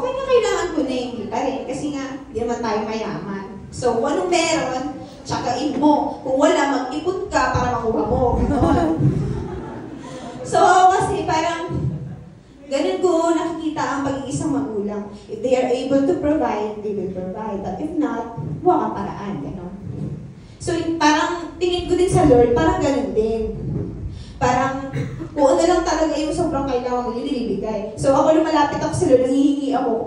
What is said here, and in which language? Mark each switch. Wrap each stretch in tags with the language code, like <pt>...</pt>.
<tl>Kaya kailangan ko na hindi pa rin kasi nga, hindi naman tayo mayaman. So, kung anong meron, tsakain mo. Kung wala, mag-ipon ka para makuha mo. So, kasi parang ganun ko nakikita ang pag-iisang magulang.</tl> <en>If they are able to provide, they will provide. But if not,</en> <tl>huwag ang paraan. Gano'n. So, parang tingin ko din sa Lord, parang ganun din. Parang, kung ano lang talaga yung sobrang kailangan mo, yun ibibigay. So, ako lumalapit ako sa Lord, nangihingi ako.</tl>